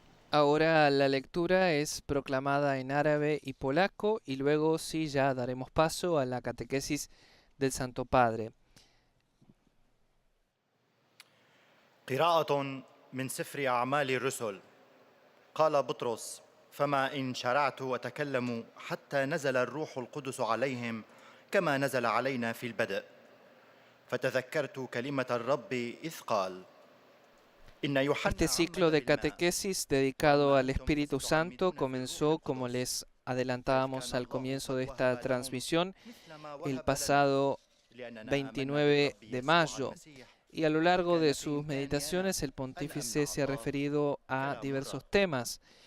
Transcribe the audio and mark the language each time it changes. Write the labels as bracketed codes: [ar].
[es] Ahora la lectura es proclamada en árabe y polaco y luego sí ya daremos paso a la catequesis del Santo Padre. [ar] قراءة من سفر أعمال الرسل. قال بطرس: فما إن شرعت وتكلم حتى نزل الروح القدس عليهم كما نزل علينا في البدء. فتذكرت كلمة الرب إذ قال: [es] Este ciclo de catequesis dedicado al Espíritu Santo comenzó, como les adelantábamos al comienzo de esta transmisión, el pasado 29 de mayo. Y a lo largo de sus meditaciones el pontífice se ha referido a diversos temas.